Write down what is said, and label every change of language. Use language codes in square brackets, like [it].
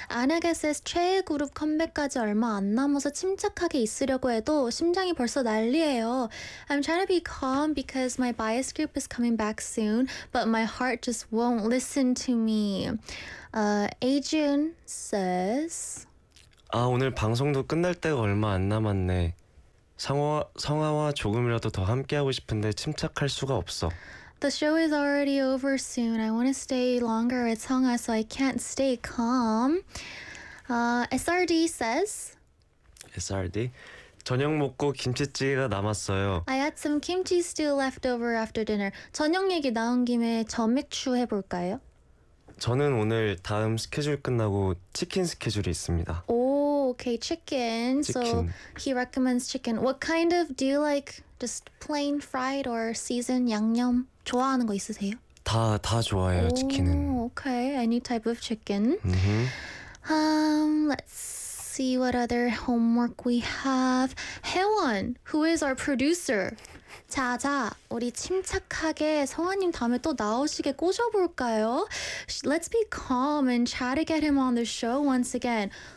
[ko] Anagas's 최애 그룹 컴백까지 얼마 안 남아서 침착하게 있으려고 해도 심장이 벌써 난리예요. [en] I'm trying to be calm because my bias group is coming back soon, but my heart just won't listen to me. Ajun says, [ko] 아, 오늘 방송도 끝날 때가 얼마 안 남았네. 성화와 조금이라도 더 함께하고 싶은데 침착할 수가 없어. [en] The show is already over soon. I want to stay longer with Seonghwa, so I can't stay calm. SRD says, SRD? [ko] 저녁 먹고 김치찌개가 남았어요. [en] I had some kimchi stew left over after dinner. [ko] 저녁 얘기 나온 김에 점액추 해볼까요? 저는 오늘 다음 스케줄 끝나고 치킨 스케줄이 있습니다. [en] Okay, chicken. So he recommends chicken. What kind of, do you like just plain fried or seasoned 양념? [ko] 좋아하는 거 있으세요? 다 좋아해요, 치킨은. [en] Okay, any type of chicken. Let's see what other homework we have. Haewon, who is our producer? [ko] 자자, 우리 침착하게 성화님 다음에 또 나오시게 꼬셔볼까요? [en] Let's be calm and try to get him on the show once again.